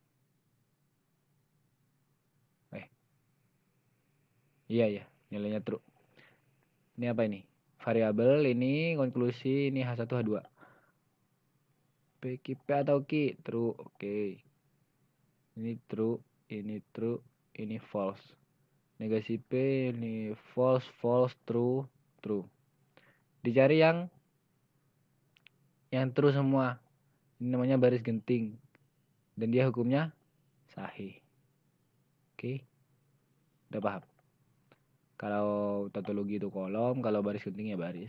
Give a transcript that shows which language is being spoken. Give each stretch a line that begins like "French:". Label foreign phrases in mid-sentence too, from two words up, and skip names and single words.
Indonesian: Iya, nilainya true. Ini apa ini? Variabel ini konklusi ini H1 H2. P atau Q true. Oke. Ini true, ini false. Negasi P ini
English: false, false, true, true.
Indonesian: Dicari yang true semua. Ini namanya baris genting. Dan dia hukumnya sahih. Oke. Udah paham? Kalau tautologi itu kolom, kalau baris genting ya baris.